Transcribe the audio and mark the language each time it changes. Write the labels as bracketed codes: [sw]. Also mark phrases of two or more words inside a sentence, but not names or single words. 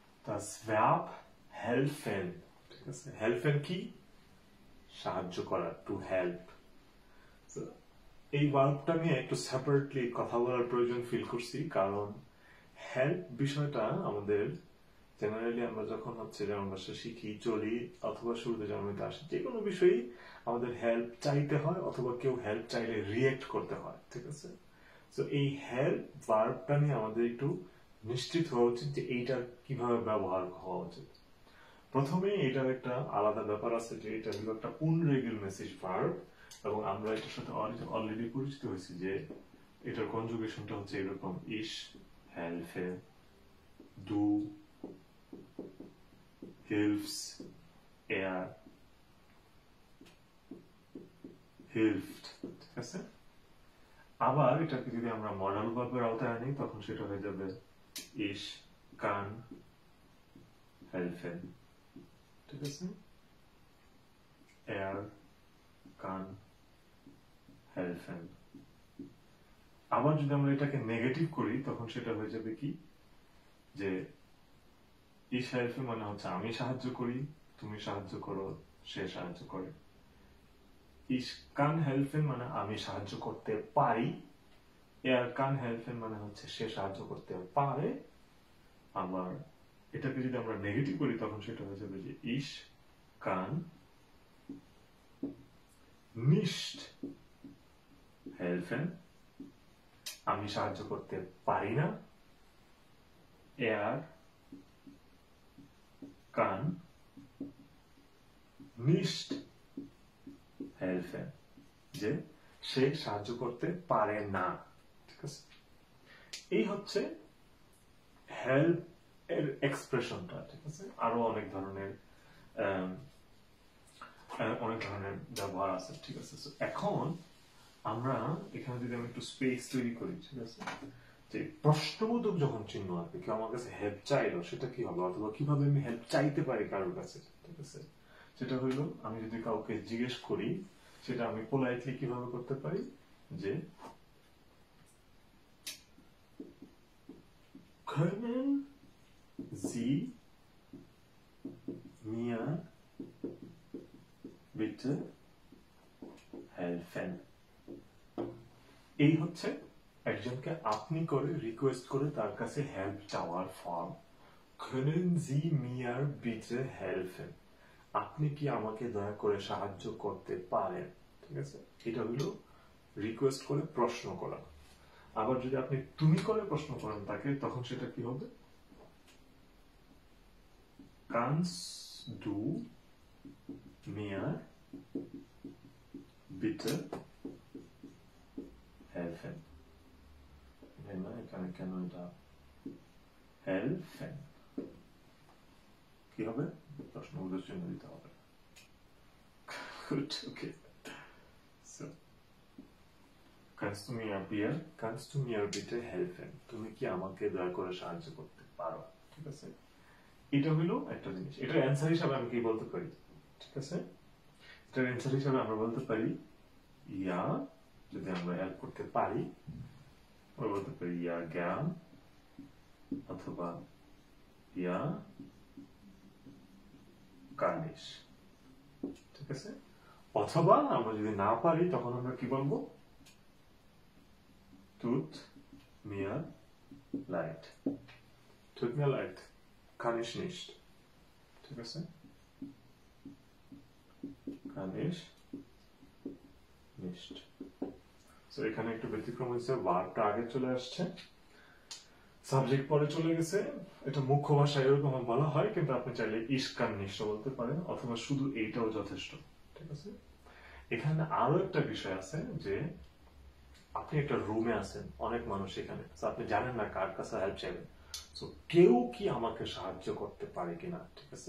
[de] das Verb helfen, [bn] ঠিক আছে? helfen কি? সাহায্য করা, [en] to help. [bn] এই ভার্বটা নিয়ে একটু সেপারেটলি কথা বলার প্রয়োজন ফিল করছি, কারণ হেল্প বিষয়টা আমাদের জেনারেলি আমরা যখন হচ্ছে যেমন ভাষা শিখি, চলি, অথবা শুরুতে জন্মতে আসি, যে কোনো বিষয়ই আমাদের হেল্প চাইতে হয়, অথবা কেউ হেল্প চাইলে রিয়েক্ট করতে হয়, ঠিক আছে? তো এই হেল্প ভার্বটা নিয়ে আমাদের একটু নিশ্চিত হওয়া উচিত যে এইটার কিভাবে ব্যবহার হওয়া উচিত। প্রথমে এটার একটা আলাদা ব্যাপার আছে যে এটা হলো একটা unregelmäßig ভার্ব, এবং আমরা এটার সাথে অলরেডি পরিচিত হয়েছি যে এটার কনজুগেশনটা হচ্ছে এরকম: [de] ich helfe, du hilfst, er hilft, [bn] ঠিক আছে? আবার এটাকে যদি আমরা মডাল ভার্বের আওতায় আনি তখন সেটা হয়ে যাবে [de] ich kann helfen, [bn] ঠিক আছে? [de] er kann helfen. [bn] আবার যদি আমরা এটাকে নেগেটিভ করি তখন সেটা হয়ে যাবে কি, যে [de] ich helfe [bn] মানে হচ্ছে আমি সাহায্য করি, তুমি সাহায্য করো, সে সাহায্য করে। [de] ich kann helfen [bn] মানে আমি সাহায্য করতে পারি, [de] er kann helfen [bn] মানে হচ্ছে সে সাহায্য করতে পারে। আবার এটাকে যদি আমরা নেগেটিভ করি তখন সেটা হয়ে যাবে যে [de] ich kann nicht helfen, [bn] আমি সাহায্য করতে পারি না, [de] er kann nicht helfen, [bn] যে সে সাহায্য করতে পারে না, ঠিক আছে? এই হচ্ছে হেল্প এর এক্সপ্রেশনটা, ঠিক আছে? আরো অনেক ধরনের ব্যবহার আছে, ঠিক আছে? এখন আমরা এখানে যদি আমি একটু স্পেস তৈরি করি, ঠিক আছে, যে প্রশ্নবোধক যখন চিহ্ন আসবে, কেউ আমার কাছে হেল্প চাইলো, সেটা কি হবে, অথবা কিভাবে আমি হেল্প চাইতে পারি কারোর কাছে, ঠিক আছে? সেটা হইলো আমি যদি কাউকে জিজ্ঞেস করি, সেটা আমি পোলাইটলি কিভাবে করতে পারি, যে [de] können Sie mir bitte helfen? [bn] এই হচ্ছে একজনকে আপনি করে রিকোয়েস্ট করে তার কাছে হেল্প চাওয়ার ফর্ম। [de] können Sie mir bitte helfen? [bn] আপনি কি আমাকে দয়া করে সাহায্য করতে পারেন, ঠিক আছে? এটা হলো রিকোয়েস্ট করে প্রশ্ন করা। আবার যদি আপনি তুমি করে প্রশ্ন করেন তাকে, তখন সেটা কি হবে? [de] kannst du mir bitte helfen? [bn] এখানে কেন এটা helfen কি হবে? প্রশ্ন উদ্দেশ্য দিতে হবে। [de] Gut, okay. So. Kannst du mir bitte helfen? [bn] তুমি কি আমাকে দয়া করে সাহায্য করতে পারো, ঠিক আছে? এটা হলো একটা জিনিস। এটার অ্যান্সার হিসাবে আমি কি বলতে পারি, ঠিক আছে? এটার অ্যান্সার হিসাবে আমরা বলতে পারি ইয়া, যদি আমরা হেল্প করতে পারি আমরা বলতে পারি [de] ja gern, [bn] অথবা [de] ja gar nicht, [bn] ঠিক আছে? অথবা আমরা যদি না পারি তখন আমরা কি বলবো? [de] tut mir leid. tut mir leid, kann ich nicht, [bn] ঠিক আছে? [de] kann ich nicht. [bn] সো এখানে একটু ব্যতিক্রম হয়েছে, ভার্বটা আগে চলে আসছে, সাবজেক্ট পরে চলে গেছে। এটা মুখ্য ভাষায় এরকম বলা হয়, কিন্তু আপনি চাইলে [de] ich kann nicht [bn] বলতে পারেন, অথবা শুধু এইটাও যথেষ্ট, ঠিক আছে? এখানে আরো একটা বিষয় আছে, যে আপনি একটা রুমে আছেন, অনেক মানুষ এখানে, আপনি জানেন না কার কাছে হেল্প চাইবেন, সো কেউ কি আমাকে সাহায্য করতে পারে কিনা, ঠিক আছে?